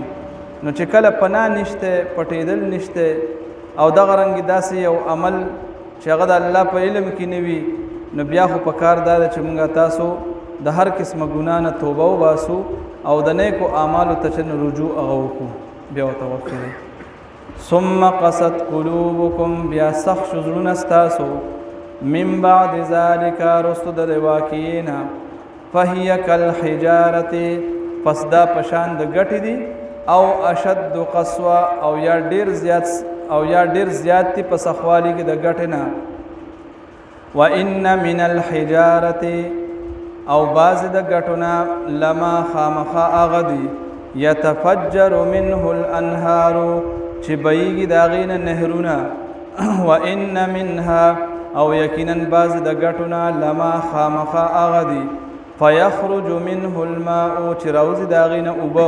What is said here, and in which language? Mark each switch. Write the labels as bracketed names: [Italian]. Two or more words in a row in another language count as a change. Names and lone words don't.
[Pashto] نو چې کله پناه نشته، پټېدل نشته، او دغه رنګې داسې یو عمل چې هغه د الله په علم کې نه وي، نو بیا خو په کار دا ده چې مونږ تاسو د هر قسمه ګناه نه توبه وباسو او د نیکو اعمالو ته چې رجوع هغه وکړو، بیا ورته وخت دی. [Arabic] ثم قست قلوبکم، [Pashto] بیا سخت شو زړونه ستاسو، [Arabic] من بعد ذلك [Pashto] رستو د واقعې نه، [Arabic] فهي کالحجارة، [Pashto] پس دا پشان د ګټې دي، او [Arabic] اشد قسوه، [Pashto] او یا ډیر زیات دي په سخوالي کې د ګټې نه. [Arabic] وان من الحجارة، [Pashto] او بعض د ګټونه لما خامخا هغه دي، [Arabic] یتفجر منه الانهار، [Pashto] چې بهیږي د هغې نه نهرونه. [Arabic] وان منها، [Pashto] او یقینا بعض د ګټونه لما خامخا هغه دي، [Arabic] فیخرج منه الماء، [Pashto] چې راوځي د هغې نه اوبه.